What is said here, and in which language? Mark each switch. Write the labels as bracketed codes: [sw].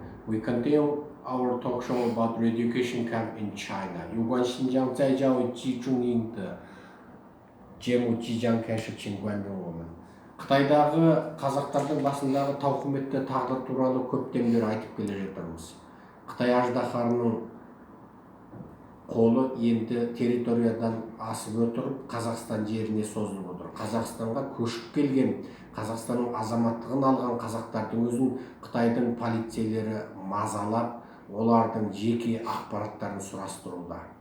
[en] We continue our talk show about re-education camp in China. [zh] 有关新疆再教育集中营的节目即将开始，请关注我们。 [kk] Қытайдағы қазақтардың басындағы тауқыметті тағдыр туралы көптен бері айтып келе жатырмыз. Қытай аждаһарының қолы енді территориядан асып өтіріп Қазақстан жеріне созылып отыр. Қазақстанға көшіп келген, Қазақстанның азаматтығын алған қазақтардың өзін Қытайдың полицейлері мазалап, олардың жеке ақпараттарын сұрастыруда.